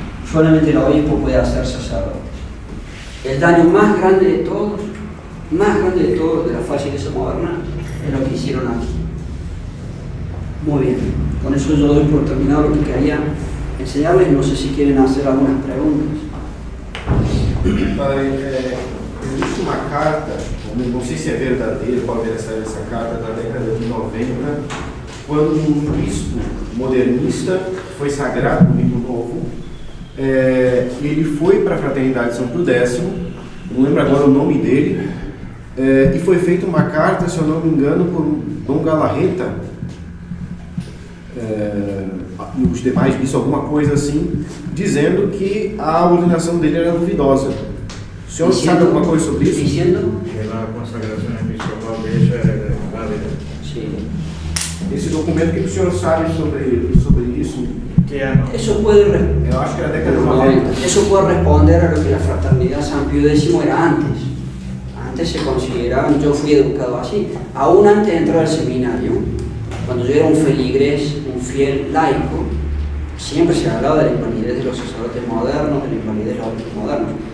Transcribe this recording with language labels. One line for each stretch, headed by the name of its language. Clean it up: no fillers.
Spanish: Solamente el obispo puede hacer sacerdotes. El daño más grande de todos de la faz iglesia moderna es lo que hicieron aquí. Muy bien, con eso yo doy por terminado lo que quería enseñarles. No sé si quieren hacer algunas preguntas.
Portuguese: Padre, existe uma carta, não sei se é verdadeira, qual era essa carta da década de 90, quando um bispo modernista foi sagrado no Rito Novo, ele foi para a Fraternidade São Pio X, não lembro agora o nome dele, e foi feita uma carta, se eu não me engano, por Dom Galarreta, e os demais bispos, alguma coisa assim, dizendo que a ordenação dele era duvidosa. O senhor sabe alguma coisa sobre isso?
Spanish: Diciendo Que la consagración episcopal de ella es válida. sí.
Portuguese: Esse documento, o que o senhor sabe sobre isso?
Spanish: Que ya no. Eso puede
Portuguese: Eu acho que era a década de 90.
Spanish: Eso puede responder a lo que la fraternidad San Pío X era antes. Antes se consideraban, yo fui educado así, aún antes de entrar al seminario, cuando yo era un feligrés, un fiel laico, siempre se hablaba de la invalidez de los sacerdotes modernos, de la invalidez de los obispos modernos.